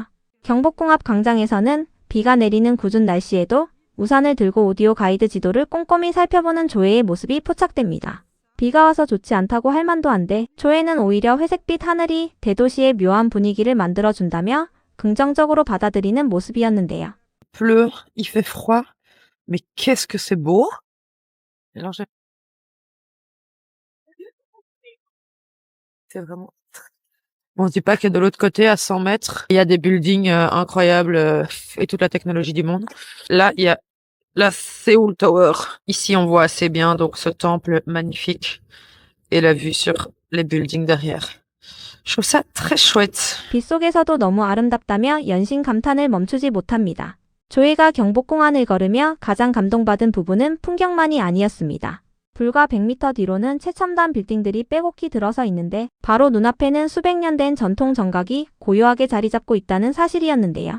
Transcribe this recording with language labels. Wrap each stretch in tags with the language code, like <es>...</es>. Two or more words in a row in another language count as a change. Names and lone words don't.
<ko>경복궁 앞 광장에서는 비가 내리는 궂은 날씨에도 우산을 들고 오디오 가이드 지도를 꼼꼼히 살펴보는 조에의 모습이 포착됩니다. 비가 와서 좋지 않다고 할 만도 한데 조에는 오히려 회색빛 하늘이 대도시의 묘한 분위기를 만들어준다며 긍정적으로 받아들이는 모습이었는데요.</ko> <fr>Pleut, il fait froid, mais qu'est-ce que c'est beau! Alors c'est vraiment. On se dit pas que de l'autre côté, à 100 mètres, il y a des buildings incroyables et toute la technologie du monde. Là, il y a la Seoul Tower. Ici, on voit assez bien donc ce temple magnifique et la vue sur les buildings derrière. Je trouve ça très chouette.</fr> <ko>빗속에서도 너무 아름답다며 연신 감탄을 멈추지 못합니다. 조이가 경복궁안을 걸으며 가장 감동받은 부분은 풍경만이 아니었습니다. 불과 100m 뒤로는 최첨단 빌딩들이 빼곡히 들어서 있는데 바로 눈앞에는 수백 년 된 전통 정각이 고요하게 자리 잡고 있다는 사실이었는데요.</ko>